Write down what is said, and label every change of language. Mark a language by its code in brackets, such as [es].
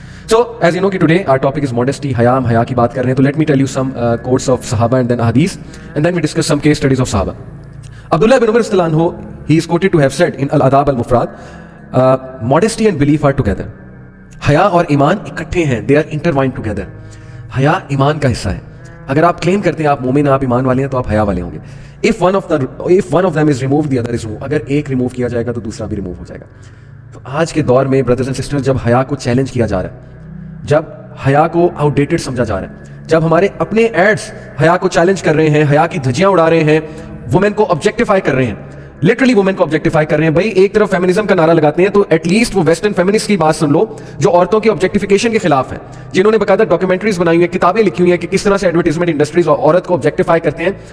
[en] So as you know کہ today our topic is modesty, حیا. [ur] ہم حیا کی بات کر رہے ہیں, [en] تو let me tell you some quotes of صحابہ and then احادیث, and then we discuss some case studies of صحابہ. عبداللہ بن عمر رضی اللہ عنہ, he is quoted to have said in Al-Adab Al-Mufrad, modesty and belief are together. [ur] حیا اور ایمان اکٹھے ہیں, [en] they are intertwined together. [ur] حیا ایمان کا حصہ ہے. اگر آپ کلیم کرتے ہیں آپ مومن ہیں, آپ ایمان والے ہیں, تو آپ حیا والے ہوں گے. [en] if one of them is removed, the other is removed. [ur] اگر ایک ریموو کیا جائے گا تو دوسرا بھی ریموو ہو جائے گا. تو آج کے دور میں بردرز اینڈ سسٹر, جب حیا کو چیلنج کیا جا رہا ہے, جب حیا کو آؤٹ ڈیٹڈ سمجھا جا رہا ہے، جب ہمارے اپنے ایڈس حیا کو چیلنج کر رہے ہیں، حیا کی دھجیاں اڑا رہے ہیں، وومن کو آبجیکٹیفائی کر رہے ہیں، لٹرلی وومن کو آبجیکٹیفائی کر رہے ہیں. بھائی ایک طرف فیمنزم کا نعرہ لگاتے ہیں تو ایٹ لیسٹ وہ ویسٹرن فیمنسٹ کی بات سن لو جو عورتوں کی آبجیکٹیفیکیشن کے خلاف ہیں، جنہوں نے باقاعدہ ڈاکیومنٹریز بنائی ہوئی ہیں، کتابیں لکھی ہوئی ہیں کہ کس طرح سے ایڈورٹیزمنٹ انڈسٹریز عورت کو آبجیکٹیفائی کرتے ہیں